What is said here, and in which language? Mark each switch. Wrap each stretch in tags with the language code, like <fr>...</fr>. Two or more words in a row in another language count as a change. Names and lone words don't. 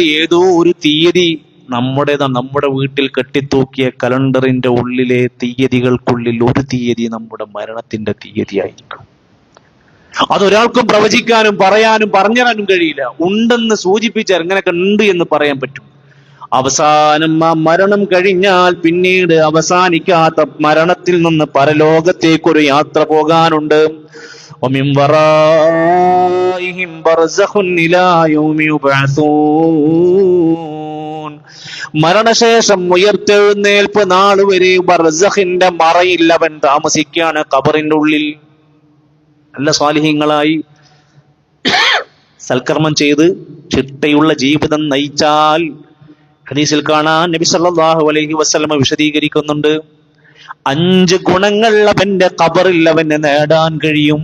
<ml>ഏതോ ഒരു തീയതി നമ്മുടെ വീട്ടിൽ കെട്ടിത്തൂക്കിയ കലണ്ടറിന്റെ ഉള്ളിലെ തീയതികൾക്കുള്ളിൽ ഒരു തീയതി നമ്മുടെ മരണത്തിന്റെ തീയതിയായിരിക്കും. അതൊരാൾക്കും പ്രവചിക്കാനും പറയാനും പറഞ്ഞുതരാനും കഴിയില്ല. ഉണ്ടെന്ന് സൂചിപ്പിച്ചാൽ എങ്ങനെയൊക്കെ ഉണ്ട് എന്ന് പറയാൻ പറ്റും. അവസാനം ആ മരണം കഴിഞ്ഞാൽ പിന്നീട് അവസാനിക്കാത്ത മരണത്തിൽ നിന്ന് പരലോകത്തേക്കൊരു യാത്ര പോകാനുണ്ട്.</ml> <ar>وَمِنْ وَرَائِهِمْ بَرْزَخٌ إِلَى يَوْمِ يُبْعَثُونَ.</ar> <ml>മരണശേഷം ഉയർത്തെഴുന്നേൽപ്പ് നാൾ വരെ ബർസഖിന്റെ മറയിൽ അവൻ താമസിക്കുകയാണ്, ഖബറിന്റെ ഉള്ളിൽ. നല്ല സ്വാലിഹീങ്ങളായി സൽക്കർമ്മം ചെയ്ത് ചിട്ടയുള്ള ജീവിതം നയിച്ചാൽ ഹദീസിൽ കാണാൻ നബി</ml> <ar>صلى الله عليه وسلم</ar> <ml>വിശദീകരിക്കുന്നുണ്ട്, 5 ഗുണങ്ങൾ അവന്റെ ഖബറിൽ അവന് നേടാൻ കഴിയും.</ml>